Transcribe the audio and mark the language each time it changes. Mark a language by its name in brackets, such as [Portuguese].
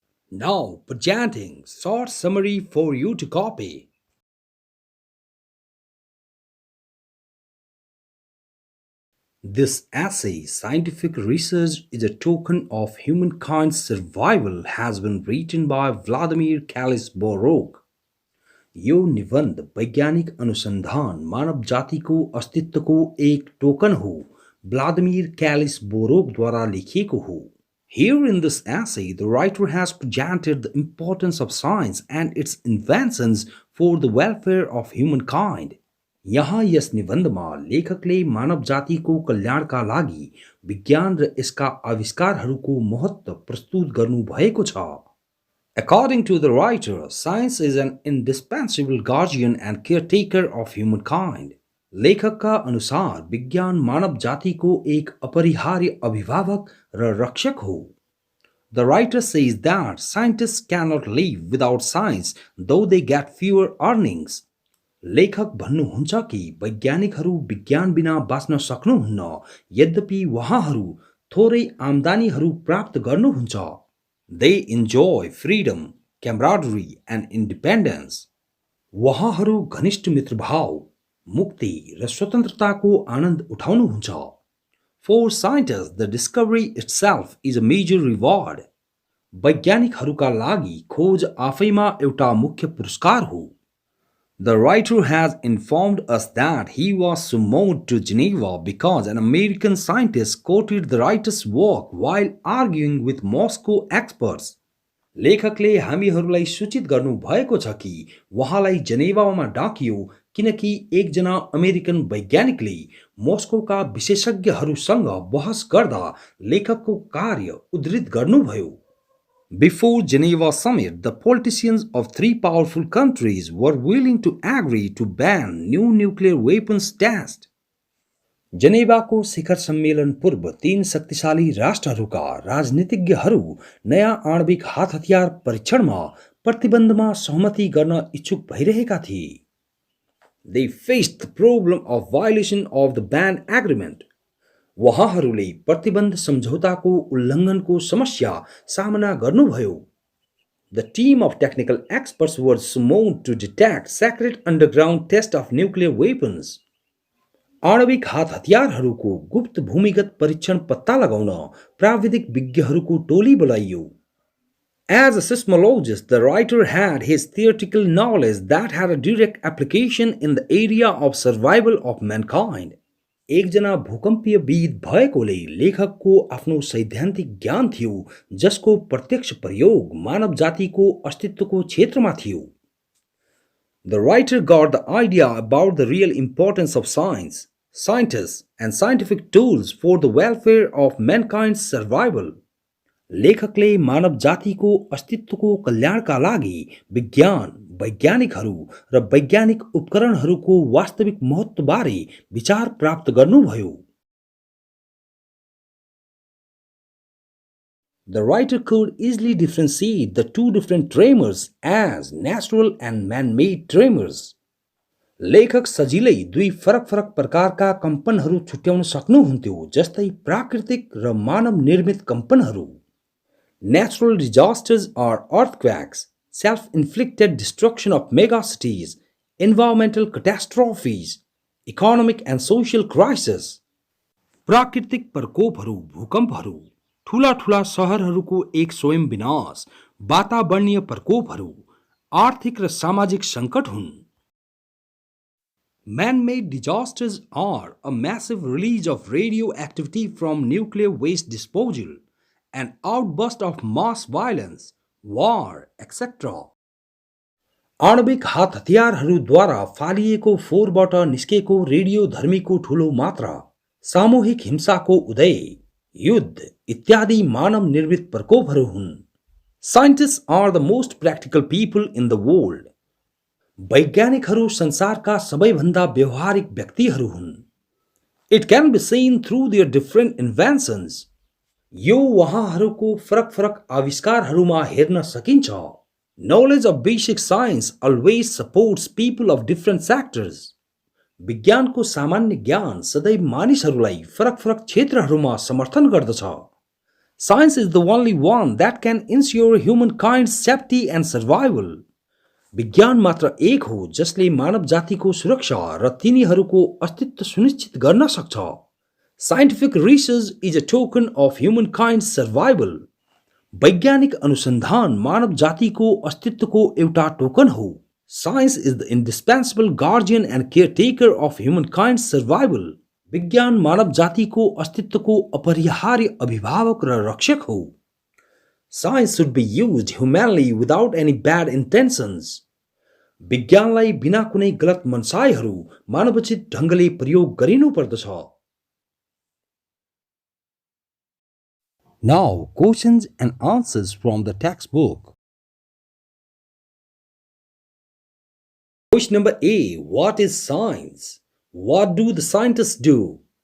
[English] Now presenting short summary for you to copy. This essay, Scientific Research is a Token of Humankind's Survival, has been written by Vladimir Keilis-Borok. [Nepali] यो निबन्ध वैज्ञानिक अनुसन्धान मानव जातिको अस्तित्वको एक टोकन हो व्लादिमिर क्यालिस-बोरोकद्वारा लेखिएको हो. [English] Here in this essay, the writer has presented the importance of science and its inventions for the welfare of humankind. [Nepali] यहाँ यस निबन्धमा लेखकले मानव जातिको कल्याणका लागि विज्ञान र यसका आविष्कारहरूको महत्त्व प्रस्तुत गर्नुभएको छ. [English] According to the writer, science is an indispensable guardian and caretaker of humankind. [Nepali] लेखकका अनुसार विज्ञान मानव जातिको एक अपरिहार्य अभिभावक र रक्षक हो. [English] The writer says that scientists cannot live without science, though they get fewer earnings. [Nepali] लेखक भन्नुहुन्छ कि वैज्ञानिकहरू विज्ञान बिना बाँच्न सक्नुहुन्न, यद्यपि उहाँहरू थोरै आम्दानीहरू प्राप्त गर्नुहुन्छ. [English] They enjoy freedom, camaraderie and independence. [Nepali] उहाँहरू घनिष्ठ मित्रभाव, मुक्ति र स्वतन्त्रताको आनन्द उठाउनुहुन्छ. [English] For scientists, the discovery itself is a major reward. [Nepali] वैज्ञानिकहरूका लागि खोज आफैमा एउटा मुख्य पुरस्कार हो. [English] The writer has informed us that he was summoned to Geneva because an American scientist quoted the writer's work while arguing with Moscow experts. [Nepali] लेखकले हामीहरूलाई सूचित गर्नु भएको छ कि उहाँलाई जेनेवामा डाकियो किनकि एकजना अमेरिकन वैज्ञानिकले मोस्कोका विशेषज्ञहरूसँग बहस गर्दा लेखकको कार्य उद्धृत गर्नुभयो. [English] Before Geneva summit, the politicians of three powerful countries were willing to agree to ban new nuclear weapons tests. [Nepali] जेनेवाको शिखर सम्मेलन पूर्व तीन शक्तिशाली राष्ट्रहरूका राजनीतिज्ञहरू नयाँ आणविक हात हतियार परीक्षणमा प्रतिबन्धमा सहमति गर्न इच्छुक भइरहेका थिए. [English] They faced the problem of violation of the ban agreement. [Nepali] उहाँहरूले प्रतिबन्ध सम्झौताको उल्लङ्घनको समस्या सामना गर्नुभयो. [English] The team of technical experts were summoned to detect secret underground test of nuclear weapons. [Nepali] आणविक हात हतियारहरूको गुप्त भूमिगत परीक्षण पत्ता लगाउन प्राविधिक विज्ञहरूको टोली बोलाइयो. [English] As a seismologist, the writer had his theoretical knowledge that had a direct application in the area of survival of mankind. [Nepali] एकजना भूकम्पीयविद भएकोले लेखकको आफ्नो सैद्धान्तिक ज्ञान थियो जसको प्रत्यक्ष प्रयोग मानव जातिको अस्तित्वको क्षेत्रमा थियो. [English] The writer got the idea about the real importance of science, scientists and scientific tools for the welfare of mankind's survival. [Nepali] लेखकले मानव जातिको अस्तित्वको कल्याणका लागि विज्ञान, वैज्ञानिकहरू र वैज्ञानिक उपकरणहरूको वास्तविक महत्त्वबारे विचार प्राप्त गर्नुभयो. [English] The writer could easily differentiate the two different tremors as natural and man-made tremors. [Nepali] लेखक सजिलै दुई फरक फरक प्रकारका कम्पनहरू छुट्याउन सक्नुहुन्थ्यो, जस्तै प्राकृतिक र मानव निर्मित कम्पनहरू. [English] Natural disasters are earthquakes, self-inflicted destruction of megacities, environmental catastrophes, economic and social crises. [Nepali] प्राकृतिक प्रकोपहरू, भूकम्पहरू, ठूला ठूला शहरहरूको एक स्वयं विनाश, वातावरणीय प्रकोपहरू, आर्थिक र सामाजिक सङ्कट हुन्. [English] Man-made disasters are a massive release of radioactivity from nuclear waste disposal, an outburst of mass violence, war, etc. [Nepali] आणविक हात हतियारहरूद्वारा फालिएको फोहोरबाट निस्केको रेडियोधर्मीको ठूलो मात्रा, सामूहिक हिंसाको उदय, युद्ध इत्यादि मानव निर्मित प्रकोपहरू हुन्। [English] Scientists are the most practical people in the world. [Nepali] वैज्ञानिकहरू संसारका सबैभन्दा व्यवहारिक व्यक्तिहरू हुन्। [English] It can be seen through their different inventions. [Nepali] यो वहाँहरूको फरक फरक आविष्कारहरूमा हेर्न सकिन्छ। [English] Knowledge of basic science always supports people of different sectors. [Nepali] विज्ञानको सामान्य ज्ञान सदैव मानिसहरूलाई फरक फरक क्षेत्रहरूमा समर्थन गर्दछ। [English] Science is the only one that can ensure humankind's safety and survival. [Nepali] विज्ञान मात्र एक हो जसले मानव जातिको सुरक्षा र तिनीहरूको अस्तित्व सुनिश्चित गर्न सक्छ। [English] Scientific research is a token of humankind's survival. [Nepali] वैज्ञानिक अनुसन्धान मानव जातिको अस्तित्वको एउटा टोकन हो। [English] Science is the indispensable guardian and caretaker of humankind's survival. [Nepali] विज्ञान मानव जातिको अस्तित्वको अपरिहार्य अभिभावक र रक्षक हो। [English] Science should be used humanly without any bad intentions. [Nepali] विज्ञानलाई बिना कुनै गलत मनसायहरू मानवोचित ढङ्गले प्रयोग गरिनु पर्दछ। [English] Now, questions and answers from the textbook. Question number A. What is science? What do the scientists do?